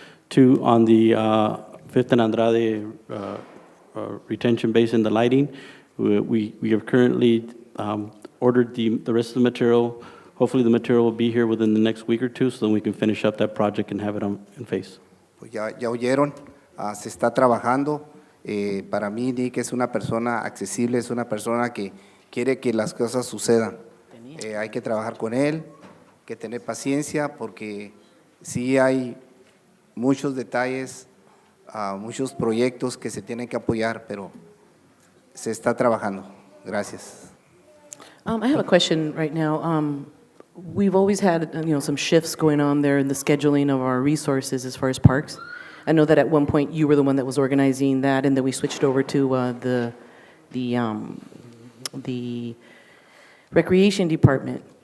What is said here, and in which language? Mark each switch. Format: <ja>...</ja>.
<en>2, on the 5th and Andrade retention basin, the lighting, we have currently ordered the rest of the material. Hopefully the material will be here within the next week or 2, so then we can finish up that project and have it in phase.</en> <es>Pues ya oyeron, se está trabajando. Para mí, Nick es una persona accesible, es una persona que quiere que las cosas sucedan. Hay que trabajar con él, que tener paciencia, porque sí hay muchos detalles, muchos proyectos que se tienen que apoyar, pero se está trabajando. Gracias.</es> <en>I have a question right now. We've always had, some shifts going on there in the scheduling of our resources as far as parks. I know that at one point you were the one that was organizing that, and then we switched over to the recreation department.</en>